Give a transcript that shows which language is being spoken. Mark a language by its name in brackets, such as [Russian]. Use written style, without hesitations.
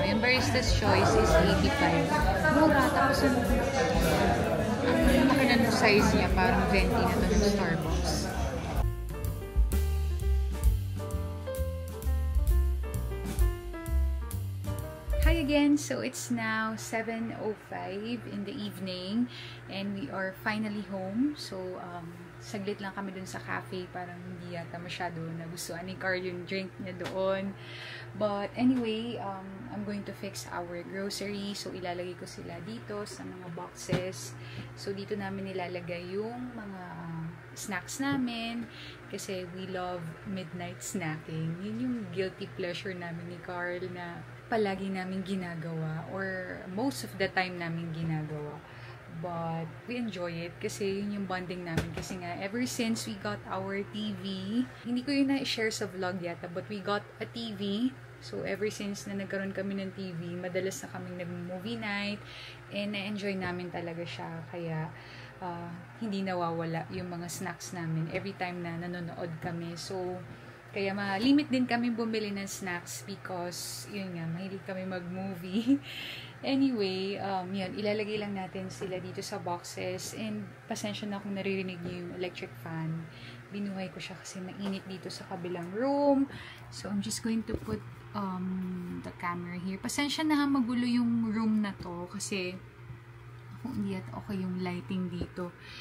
[Filipino] Yung barista's choice is 85. Mura. Tapos ang laki na ng size niya. Parang 20 na to ng Starbucks. [English] Hi again! So it's now 7:05 in the evening and we are finally home. [Filipino] So saglit lang kami dun sa cafe, parang hindi yata masyado nagustuhan ni Carl yung drink niya doon. [English] But anyway, I'm going to fix our grocery. [Filipino] So ilalagay ko sila dito sa mga boxes. So dito namin nilalagay yung mga snacks namin kasi [English] we love midnight snacking. [Filipino] Yun yung guilty pleasure namin ni Carl na palagi namin ginagawa [English] or most of the time [Filipino] namin ginagawa. [English] But we enjoy it [Filipino] kasi yun yung bonding namin. Kasi nga, [English] ever since we got our TV, [Filipino] hindi ko yun na-share sa vlog yata, [English] but we got a TV. [Filipino] So, [English] ever since [Filipino] na nagkaroon kami ng TV, madalas na kaming nag-movie night and na-enjoy namin talaga siya. Kaya, hindi nawawala yung mga snacks namin every time na nanonood kami. So, kaya ma-limit din kami bumili ng snacks because, yun nga, mahilig kami mag-movie. Anyway, yun, ilalagay lang natin sila dito sa boxes. And pasensya na kung naririnig niyo yung electric fan. Binuhay ko siya kasi mainit dito sa kabilang room. [English] So, I'm just going to put the camera here. [Filipino] Pasensya na magulo yung room na to kasi hindi at okay yung lighting dito.